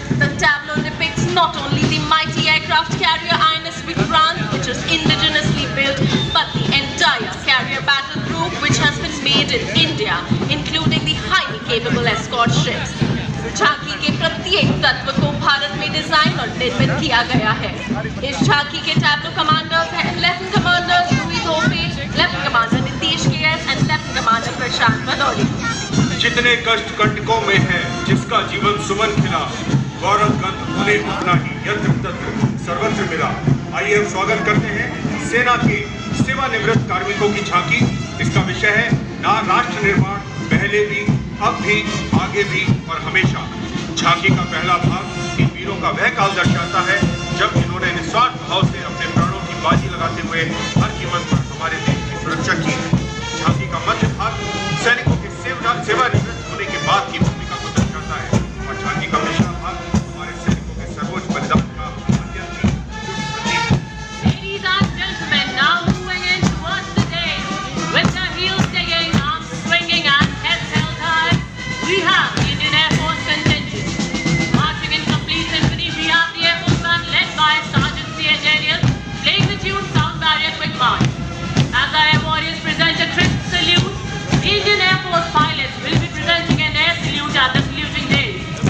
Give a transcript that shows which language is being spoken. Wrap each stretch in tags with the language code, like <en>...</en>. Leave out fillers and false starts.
<en>The tableau depicts not only the mighty aircraft carrier INS Vikrant, which is indigenously built, but the entire carrier battle group which has been made in India, including the highly capable escort ships.</en> <hi>झांकी के प्रत्येक तत्व को भारत में design और निर्मित किया गया है। इस झांकी के टैब्लो कमांडर्स हैं lieutenant commander Louis Dhope, lieutenant commander Nitish KS</hi> <en>and</en> <hi>lieutenant commander प्रशांत भदौरिया। जितने कष्ट कंटकों में है जिसका जीवन सुमन खिला, गौरव गंध उन्हें उतना ही यत्र तत्र सर्वत्र मिला। आइए हम स्वागत करते हैं सेना के सेवानिवृत्त कार्मिकों की झांकी। इसका विषय है ना राष्ट्र निर्माण, पहले भी, अब भी, आगे भी और हमेशा। झांकी का पहला भाग इन वीरों का वह काल दर्शाता है जब इन्होंने निस्वार्थ भाव से अपने प्राणों की बाजी लगाते हुए हर कीमत पर हमारे देश की सुरक्षा की। झांकी का मध्य भाग सैनिकों के सेवानिवृत्त होने के बाद की भूमिका को दर्शाता है और झांकी का पिछला भाग हमारे सैनिकों के सर्वोच्च बलिदान का अत्यंत ही प्रतीक है।</hi> <en>Ladies and gentlemen, now moving in towards the day, with the heels digging, arms swinging and heads held high, we have the Indian Air Force contingent. Marching in complete symphony, we have the Air Force band led by Sergeant C.A. Daniel, playing the tune Sound Barrier Quick March. As our air warriors present a crisp salute, the Indian Air Force pilots will be presenting an air salute at the saluting days.</en>